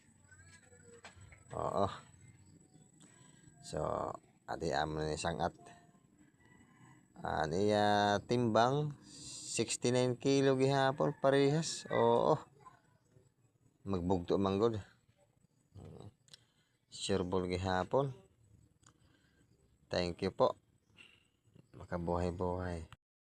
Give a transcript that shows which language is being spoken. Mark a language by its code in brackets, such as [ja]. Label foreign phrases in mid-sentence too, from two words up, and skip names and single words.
[hil] Oo. So, adi amo ni sangat. [ceb] Niya timbang 69 kilo gihapon parehas. [hil] Oo. Magbugto manggod. Sure ball gihapon. [en] Thank you po. [hil] Makabuhay-buhay.